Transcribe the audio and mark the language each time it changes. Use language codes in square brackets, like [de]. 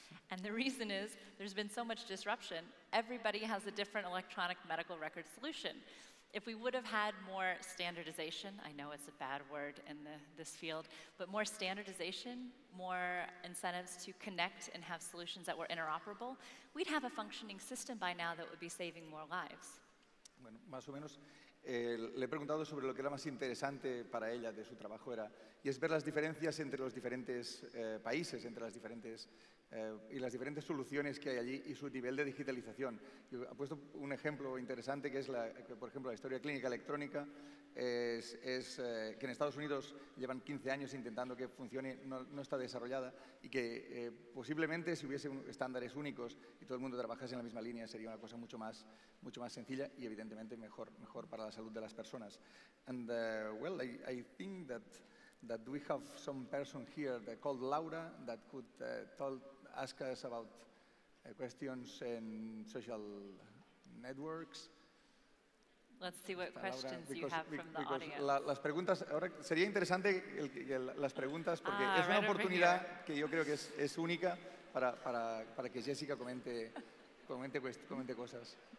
[en] And the reason is there's been so much disruption. Everybody has a different electronic medical record solution. If we would have had more standardization, I know it's a bad word in this field, but more standardization, more incentives to connect and have solutions that were interoperable, we'd have a functioning system by now that would be saving more lives. [es] Bueno, más o menos le he preguntado sobre lo que era más interesante para ella de su trabajo y es ver las diferencias entre los diferentes países, entre las diferentes soluciones que hay allí y su nivel de digitalización. Yo he puesto un ejemplo interesante que es, por ejemplo, la historia clínica electrónica, que en Estados Unidos llevan 15 años intentando que funcione, no está desarrollada y que posiblemente si hubiese estándares únicos y todo el mundo trabajase en la misma línea sería una cosa mucho más sencilla y evidentemente mejor para la salud de las personas. [en] And well, I think that we have some person here called Laura that could ask us about questions in social networks. Let's see what questions you have from the audience. [es] Las preguntas, ahora sería interesante las preguntas porque es una oportunidad que yo creo que es única para que Jessica comente cosas.